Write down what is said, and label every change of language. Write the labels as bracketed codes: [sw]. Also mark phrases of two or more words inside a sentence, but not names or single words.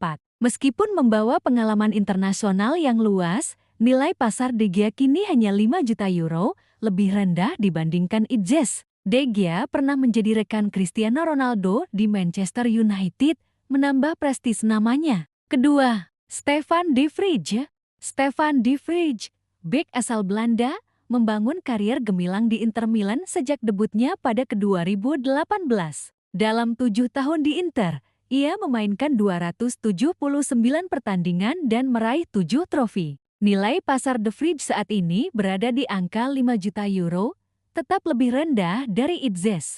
[id] Meskipun membawa pengalaman internasional yang luas, nilai pasar De Gea kini hanya 5 juta euro, lebih rendah dibandingkan Ziyech. De Gea pernah menjadi rekan Cristiano Ronaldo di Manchester United, menambah prestis namanya. Kedua, Stefan de Vrij. Stefan de Vrij, bek asal Belanda, membangun karier gemilang di Inter Milan sejak debutnya pada 2018. Dalam 7 tahun di Inter, ia memainkan 279 pertandingan dan meraih 7 trofi. Nilai pasar de Vrij saat ini berada di angka 5 juta euro, tetap lebih rendah dari Ziyech.